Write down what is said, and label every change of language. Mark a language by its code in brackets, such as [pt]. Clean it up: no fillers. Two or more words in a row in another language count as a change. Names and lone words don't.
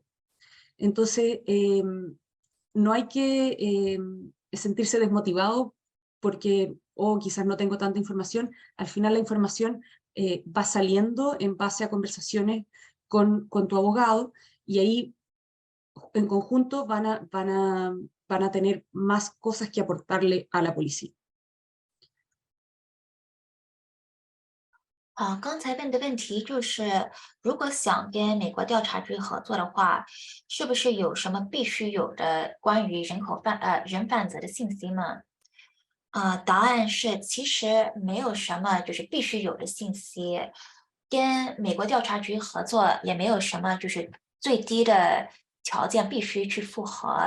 [es] Entonces, no hay que sentirse desmotivado porque, quizás no tengo tanta información. Al final la información va saliendo en base a conversaciones con tu abogado, y ahí en conjunto van a tener más cosas que aportarle a la policía. [zh] 刚才问的问题就是，如果想跟美国调查局合作的话，是不是有什么必须有的关于人贩子的信息吗？答案是其实没有什么就是必须有的信息，跟美国调查局合作也没有什么就是最低的条件必须去符合。